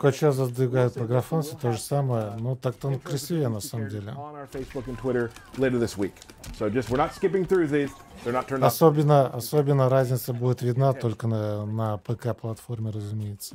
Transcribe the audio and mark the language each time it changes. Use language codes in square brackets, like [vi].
[ru] Только сейчас задвигают по графону, все то же самое. Но так-то он красивее на самом деле. [en] On our Facebook and Twitter later this week. So we're not skipping through these. They're not turned off. [ru] Особенно разница будет видна только на ПК-платформе, разумеется.